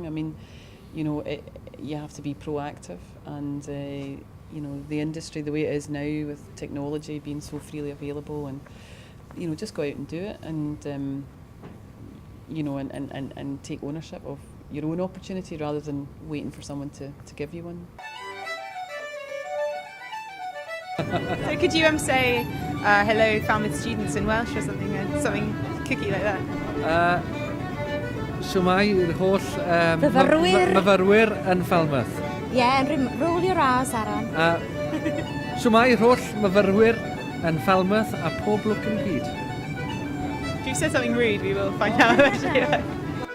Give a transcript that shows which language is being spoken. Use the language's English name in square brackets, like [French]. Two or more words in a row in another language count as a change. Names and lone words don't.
[English] I mean, you have to be proactive, and the industry the way it is now with technology being so freely available, and just go out and do it, and and take ownership of your own opportunity rather than waiting for someone to give you one. So could you say hello Falmouth students in Welsh or something cookie like that? [Welsh] Shwmai yr holl myfyrwyr yn Falmouth. [English] Roll your R's, Aaron. [Welsh] Shwmai yr holl myfyrwyr yn Falmouth a pob lwc yn y byd. [English] If you've said something rude, we will find out.